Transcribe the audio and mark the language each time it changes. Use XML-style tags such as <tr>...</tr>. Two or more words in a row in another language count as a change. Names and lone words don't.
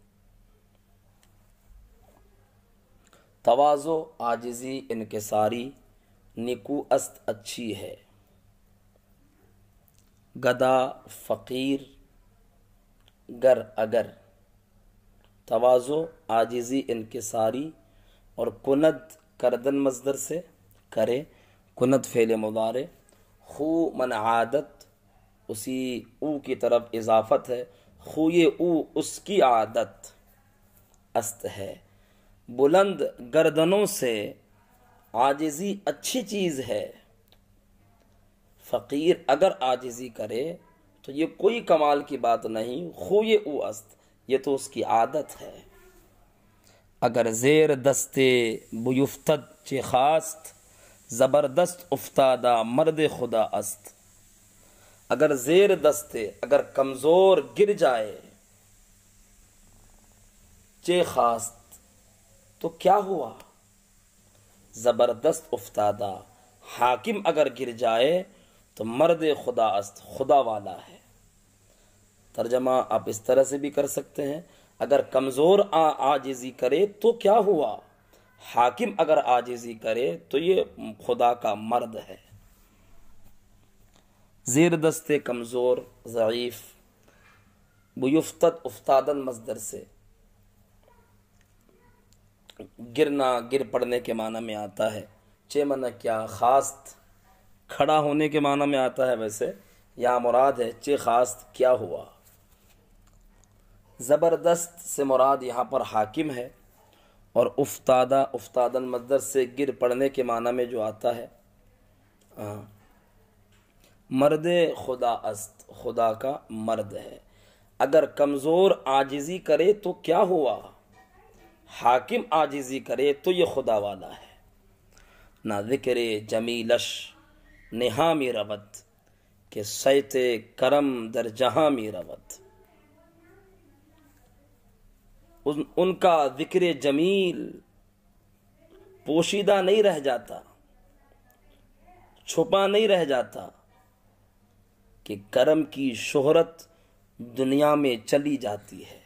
<ur>تواضع عاجزی انکساری،</ur> <fa>نکو است</fa> <ur>اچھی ہے، گدا فقیر گر اگر، تواضع عاجزی انکساری، اور کند کردن مصدر سے کرے، کند فعل مضارع، خو من عادت اسی او کی طرف اضافت ہے،</ur> <fa>خوی او</fa> <ur>اس کی عادت، است ہے۔ بلند گردنوں سے عاجزی اچھی چیز ہے، فقیر اگر عاجزی کرے تو یہ کوئی کمال کی بات نہیں،</ur> <fa>خوی او است،</fa> <ur>یہ تو اس کی عادت ہے۔</ur> <fa>اگر زیر دستے بیفتد چه خواست، زبردست افتادہ مرد خدا است۔ اگر زیر دستے</fa> <ur>اگر کمزور گر جائے،</ur> <fa>چه خواست</fa> <ur>تو کیا ہوا، زبردست افتادہ حاکم اگر گر جائے تو</ur> <fa>مرد خدا است،</fa> <ur>خدا والا ہے۔ ترجمہ آپ اس طرح سے بھی کر سکتے ہیں، اگر کمزور عاجزی کرے تو کیا ہوا، حاکم اگر عاجزی کرے تو یہ خدا کا مرد ہے۔ زیر دست کمزور ضعیف، بیفتد افتادن مصدر سے گرنا، گر پڑنے کے معنی میں آتا ہے۔ چے معنی کیا، خواست کھڑا ہونے کے معنی میں آتا ہے، ویسے یہاں مراد ہے</ur> <fa>چے خواست</fa> <ur>کیا ہوا۔ زبردست سے مراد یہاں پر حاکم ہے، اور افتادہ افتادن مصدر سے گر پڑنے کے معنی میں جو آتا ہے</ur> <fa>مرد خدا است،</fa> <ur>خدا کا مرد ہے۔ اگر کمزور عاجزی کرے تو کیا ہوا، حاکم عاجزی کرے تو یہ خدا والا ہے۔</ur> <fa>نہ ذکر جمیلش نہا می رود، کہ سیت کرم در جہاں می رود۔</fa> <ur>ان کا ذکر جمیل پوشیدہ نہیں رہ جاتا، چھپا نہیں رہ جاتا، کہ کرم کی شہرت دنیا میں چلی جاتی ہے۔</ur>